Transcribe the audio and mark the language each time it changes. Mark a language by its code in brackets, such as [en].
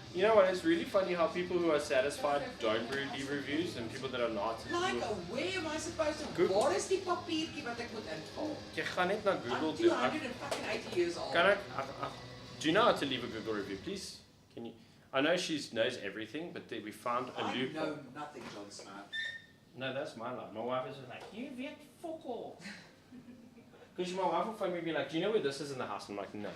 [en] You know what? It's really funny how people who are satisfied don't leave reviews, and people that are not. Like, where am I supposed to? Google. [af] Waar is die papiertjie wat ek moet invul? Jy gaan net na Google [en] I'm [af] toe. [en] 280 years old. Can I, do you know how to leave a Google review, please? Can you? I know she knows everything, but we found a I loophole. know nothing, John Smart. No, that's my line. My wife is just like, you weet fuck all. Because my wife will phone me and be like, do you know where this is in the house? I'm like, no.